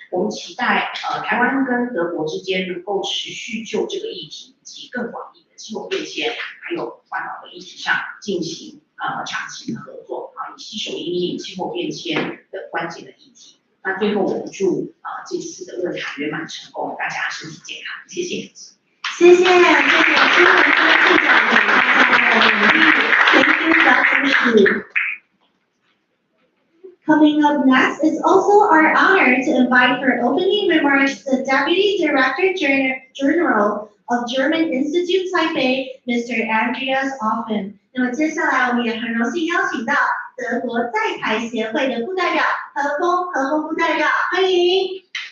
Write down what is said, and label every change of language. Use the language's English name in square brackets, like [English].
[Chinese] 我们期待台湾跟德国之间能够持续就这个议题以及更广义的气候变迁还有环保的议题上进行长期的合作，以携手因应气候变迁的关键的议题。那最后我们祝这次的论坛圆满成功，大家身体健康，谢谢。谢谢，谢谢新闻科技长给大家的努力，全军的支持。 [English] Coming up next, it's also our honor to invite for opening remarks the Deputy Director General of German Institute Taipei, Mr. [Chinese] Andreas Offen。那么接下来我们也很荣幸邀请到德国在台协会的副代表何峰副代表，欢迎。